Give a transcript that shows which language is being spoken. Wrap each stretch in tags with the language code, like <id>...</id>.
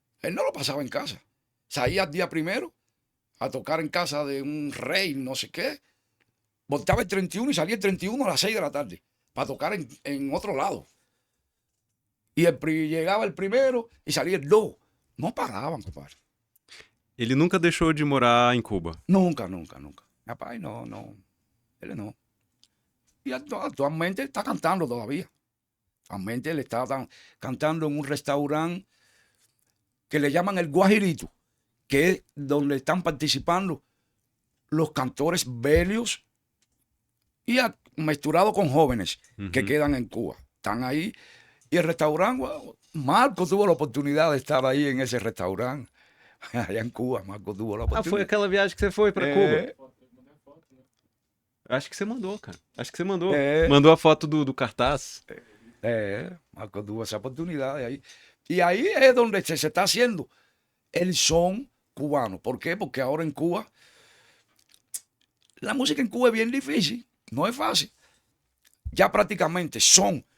<es>Él no lo pasaba en casa. Salía el día primero a tocar en casa de un rey, no sé qué. Voltaba el 31 y salía el 31 a las 6 de la tarde para tocar en otro lado. Y llegaba el primero y salía el 2. No paraban, compadre.</es> <pt>Ele nunca deixou de morar em Cuba.</pt> <es>Nunca. Mi papá no. Él no. Y actualmente está cantando todavía. Actualmente él está cantando en un restaurante que le llaman el Guajirito, que es donde están participando los cantores belios y mezclado con jóvenes que quedan en Cuba. Están ahí. Y el restaurante, wow, Marco tuvo la oportunidad de estar ahí en esse restaurante. Allá en Cuba, Marco tuvo la oportunidad.</es> <pt>Foi aquela viagem que você foi para Cuba? Acho que você mandou, cara. Acho que você mandou. Mandou a foto do cartaz.</pt> <es>Marco tuvo esa oportunidad ahí. Y ahí es donde se está haciendo el son cubano. ¿Por qué? Porque ahora en Cuba, la música en Cuba es bien difícil. No es fácil. Ya prácticamente son</es>